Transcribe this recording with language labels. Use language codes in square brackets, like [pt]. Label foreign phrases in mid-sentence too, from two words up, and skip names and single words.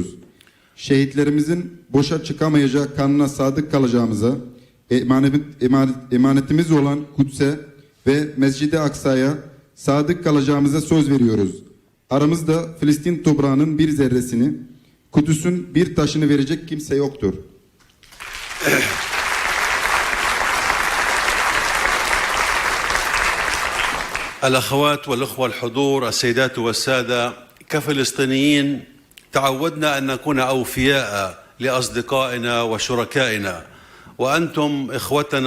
[tr] Şehitlerimizin boşa çıkamayacağı kanına sadık kalacağımıza, emanetimiz olan Kudüs'e ve Mescid-i Aksa'ya sadık kalacağımıza söz veriyoruz. Aramızda Filistin toprağının bir zerresini, Kudüs'ün bir taşını verecek kimse yoktur. [ar] الأخوات والأخوة الحضور السيدات والسادة كفلسطينيين تعودنا أن نكون أوفياء لأصدقائنا وشركائنا وأنتم إخوتنا